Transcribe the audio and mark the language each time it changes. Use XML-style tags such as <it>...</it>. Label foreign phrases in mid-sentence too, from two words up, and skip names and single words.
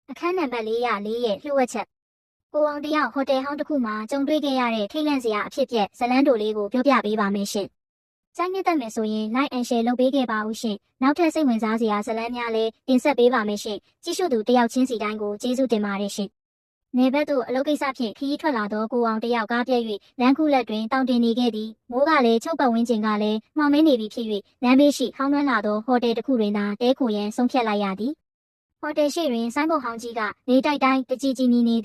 <my>အခန်းနံပါတ်404ရဲ့လျှို့ဝှက်ချက်ကိုအောင်တယောက်ဟိုတယ်ဟောင်းတစ်ခုမှာကြုံတွေ့ခဲ့ရတဲ့ထိတ်လန့်စရာအဖြစ်အပျက်ဇလန်းတိုလေးကိုပြောပြပေးပါမယ်ရှင်။စိုင်းမြတ်တက်မယ်ဆိုရင်</my> <en>like and share</en> <my>လုပ်ပေးခဲ့ပါဦးရှင်။နောက်ထပ်စိတ်ဝင်စားစရာဇလန်းများလည်းတင်ဆက်ပေးပါ မယ်ရှင်။ကြည့်ရှုသူတယောက်ချင်းစီတိုင်းကိုကျေးဇူးတင်ပါတယ်ရှင်။နေဘက်သို့အလုပ်ကိစ္စဖြင့်ခရီးထွက်လာသောကိုအောင်တယောက်ကားပြည့်၍လမ်းခုလက်တွင်တောင်တင်နေခဲ့သည်။မိုးကလည်းချုပ်ပတ်ဝန်းကျင်ကလည်းမှော င်မင်းနေပြီဖြစ်၍လမ်းဘေးရှိဟောင်းနှွမ်းလာသောဟိုတယ်တစ်ခုတွင်သာတဲခိုရန်ဆုံးဖြတ်လိုက်ရသည်။ဟိုတယ်ရှိတွင်ဆိုင်းဘုတ်ဟောင်းကြီးကနေတိုက်တိုင်းတကြီးကြီးမြည်နေသ</my>